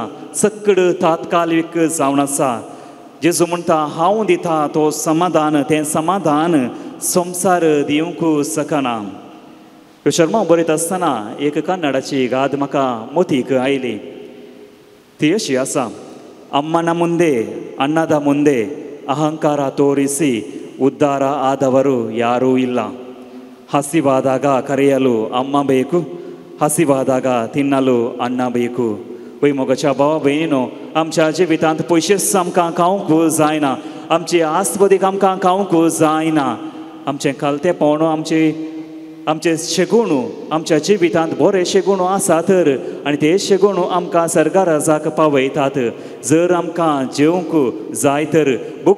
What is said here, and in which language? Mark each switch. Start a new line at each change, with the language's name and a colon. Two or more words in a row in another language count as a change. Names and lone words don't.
Konkani: सकड तात्कालीक जावन आसा. जेजू म्हणटा, हांव दिता तो समाधान, तें समाधान संवसार दिवंक शकना. शर्मा बरयत आसतना एक कन्नडाची गाद म्हाका मोतीक आयली. ती अशी आसा:
Kannada: ಅಮ್ಮನ ಮುಂದೆ ಅನ್ನದ ಮುಂದೆ ಅಹಂಕಾರ ತೋರಿಸಿ ಉದ್ಧಾರ ಆದವರು ಯಾರೂ ಇಲ್ಲ. ಹಸಿವಾದಾಗ ಕರೆಯಲು ಅಮ್ಮ ಬೇಕು, ಹಸಿವಾದಾಗ ತಿನ್ನಲು ಅನ್ನ ಬೇಕು.
Konkani: वय मोगाच्या भावा भयणीनो आमच्या जिवितांत पयशेच आमकां खावंक जायना आमची आस्तबदीक आमकां खावंक जायना आमचें कालतेपण आमचे शेगुणू आमच्या जिवितांत बरे शेगुणू आसा तर आनी ते शेगुणू आमकां सर्गाराजाक पावयतात जर आमकां जेवंक जाय तर भूक